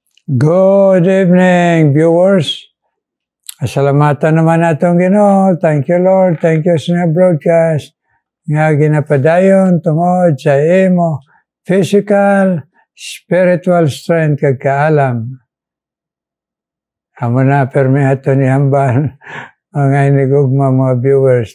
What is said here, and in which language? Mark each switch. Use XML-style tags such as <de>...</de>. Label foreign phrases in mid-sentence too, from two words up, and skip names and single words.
<en>Good evening, viewers.</en> <hil>Asalamatan naman natong Ginoo.</hil> <en>Thank you, Lord. Thank you sa broadcast.</en> <hil>Nga ginapadayon tungod sa imo physical, spiritual strength kag kaalam. Amo na permi ato ni hamban mga inigugma mga viewers.</hil>